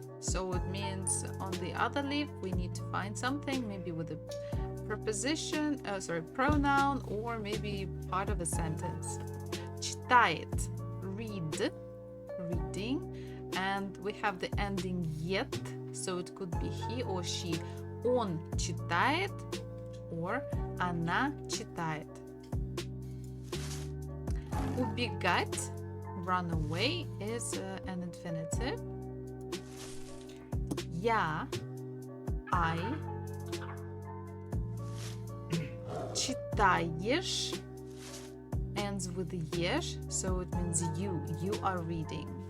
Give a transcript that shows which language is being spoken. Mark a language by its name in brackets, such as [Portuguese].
[English] So it means on the other leaf we need to find something, maybe with a preposition, pronoun, or maybe part of a sentence. Читает, read, reading, and we have the ending yet, so it could be he or she. [Russian] Он читает, or она читает. [English] Убегать, run away, is an infinitive. Я, I. Читаешь ends with ешь, so it means you are reading.